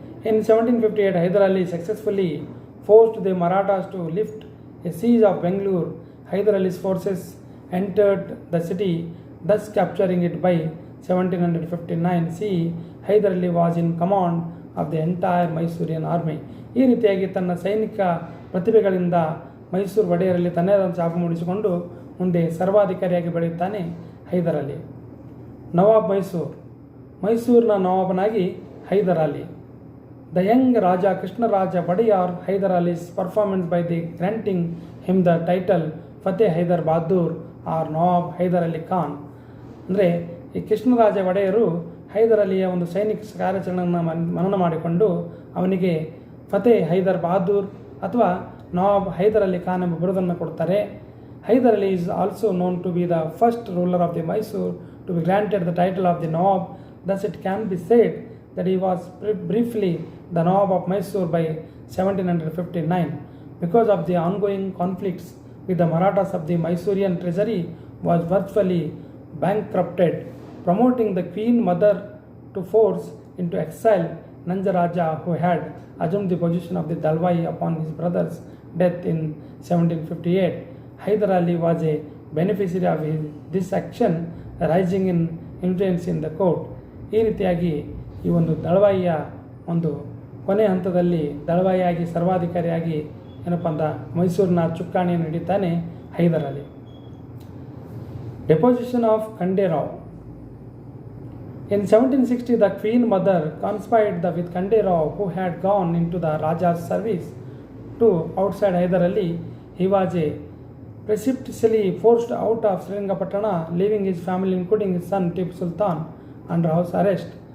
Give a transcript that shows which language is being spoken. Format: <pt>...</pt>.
<en>In 1758, Hyder Ali successfully forced the Marathas to lift a siege of Bengaluru. Hyder Ali's forces entered the city, thus capturing it by 1759 c. Hyder Ali was in command of the entire Mysorean army.</en> <kn>ಈ ರೀತಿಯಾಗಿ ತನ್ನ ಸೈನಿಕ ಪ್ರತಿಭೆಗಳಿಂದ ಮೈಸೂರು ಒಡೆಯರಲ್ಲಿ ತನ್ನದೇ ಛಾಪು ಮೂಡಿಸಿಕೊಂಡು ಮುಂದೆ ಸರ್ವಾಧಿಕಾರಿಯಾಗಿ ಬೆಳೆಯುತ್ತಾನೆ ಹೈದರ್ ಅಲಿ. ನವಾಬ್ ಮೈಸೂರಿನ ನವಾಬನಾಗಿ Hyder Ali.</kn> <en>The young Raja Krishnaraja Wodeyar Hyder Ali's performance by the granting him the title Fateh Hyder Bahadur or Nawab Hyder Ali Khan.</en> <kn>ಅಂದರೆ ಈ ಕೃಷ್ಣರಾಜ ಒಡೆಯರು ಹೈದರ್ ಅಲಿಯ ಒಂದು ಸೈನಿಕ ಕಾರ್ಯಾಚರಣೆಯನ್ನು ಮನನ ಮಾಡಿಕೊಂಡು ಅವನಿಗೆ ಫತೇ ಹೈದರ್ ಬಹದ್ದೂರ್ ಅಥವಾ ನವಾಬ್ ಹೈದರ್ ಅಲಿ ಖಾನ್ ಎಂಬ ಬಿರುದನ್ನು ಕೊಡ್ತಾರೆ.</kn> <en>Hyder Ali is also known to be the first ruler of the Mysore to be granted the title of the Nawab. Thus it can be said that he was briefly the Nawab of Mysore by 1759. Because of the ongoing conflicts with the Marathas of the Mysorean treasury was virtually bankrupted, promoting the queen mother to force into exile Nanja Raja, who had assumed the position of the Dalwai upon his brother's death in 1758. Hyder Ali was a beneficiary of this action, rising in influence in the court.</en> <kn>ಈ ರೀತಿಯಾಗಿ ಈ ಒಂದು ದಳವಾಯಿಯ ಒಂದು ಕೊನೆ ಹಂತದಲ್ಲಿ ದಳವಾಯಿಯಾಗಿ ಸರ್ವಾಧಿಕಾರಿಯಾಗಿ ಏನಪ್ಪ ಅಂದ ಮೈಸೂರಿನ ಚುಕ್ಕಾಣಿಯನ್ನು ಹಿಡಿತಾನೆ Hyder Ali.</kn> <en>Deposition of Khanderao. In 1760 the queen mother conspired with Khanderao, who had gone into the Raja's service, to outside Hyder Ali. He was precipitously forced out of Sringapatana, leaving his family including his son Tipu Sultan under house arrest.</en>